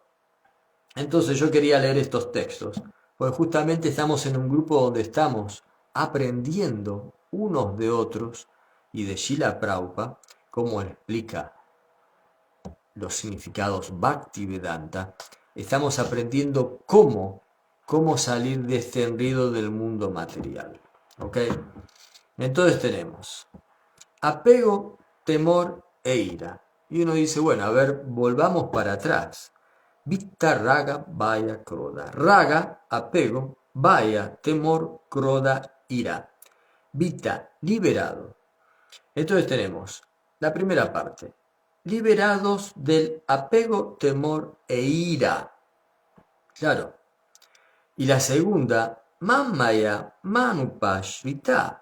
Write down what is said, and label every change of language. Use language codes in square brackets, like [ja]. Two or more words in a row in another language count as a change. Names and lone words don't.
[es] Entonces yo quería leer estos textos, porque justamente estamos en un grupo donde estamos aprendiendo unos de otros y de Srila Prabhupada, como explica los significados Bhaktivedanta, estamos aprendiendo cómo salir de este enredo del mundo material. ¿Ok? Entonces tenemos apego, temor e ira. Y uno dice, bueno, a ver, volvamos para atrás. [sa] वीत राग भय क्रोध. [es] Raga, apego, vaya, temor, kroda, ira. Vitta, liberado. Entonces tenemos la primera parte. Liberados del apego, temor e ira. Claro. Y la segunda, [sa] मन्मया मामुपाश्रिताः.